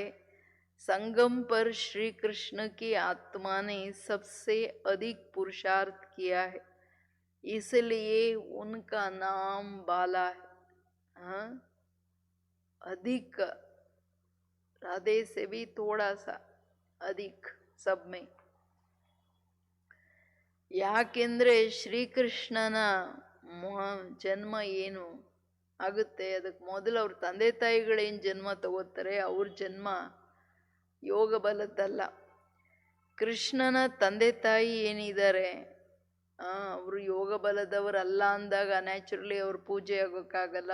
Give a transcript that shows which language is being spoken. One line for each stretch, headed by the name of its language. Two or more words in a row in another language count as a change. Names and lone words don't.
Hindi: संगम पर श्री कृष्ण की आत्मा ने सबसे अधिक पुरुषार्थ किया है, इसलिए उनका नाम बाला है. अधिक, राधे से भी थोड़ा सा अधिक सब में.
Kannada: ಯಾಕೆಂದ್ರೆ ಶ್ರೀಕೃಷ್ಣನ ಜನ್ಮ ಏನು ಆಗುತ್ತೆ, ಅದಕ್ಕೆ ಮೊದಲು ಅವ್ರ ತಂದೆ ತಾಯಿಗಳೇನು ಜನ್ಮ ತಗೋತಾರೆ, ಅವ್ರ ಜನ್ಮ ಯೋಗ ಬಲದ್ದಲ್ಲ. ಕೃಷ್ಣನ ತಂದೆ ತಾಯಿ ಏನಿದ್ದಾರೆ ಅವರು ಯೋಗ ಬಲದವರಲ್ಲ ಅಂದಾಗ ನ್ಯಾಚುರಲಿ ಅವ್ರ ಪೂಜೆ ಆಗೋಕ್ಕಾಗಲ್ಲ.